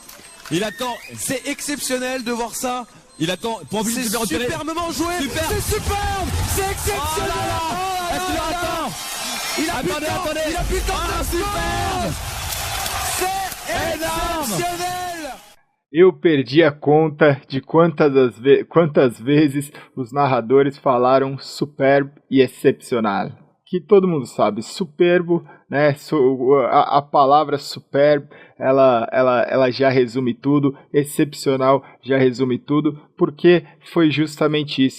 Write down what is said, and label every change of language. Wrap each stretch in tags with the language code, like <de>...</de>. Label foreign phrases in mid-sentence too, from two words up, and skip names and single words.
<fr>Il attend. C'est exceptionnel de voir ça. Il attend. Pour c'est superbement joué. Super. C'est superbe. C'est exceptionnel. Oh là là. Il a plus de temps. Attendez. Il a plus de temps. Superbe. C'est exceptionnel.</fr> <pt>Eu perdi a conta de quantas vezes os narradores falaram superb e excepcional. Que todo mundo sabe, superbo, né? A palavra superb, ela já resume tudo, excepcional já resume tudo, porque foi justamente isso.</pt>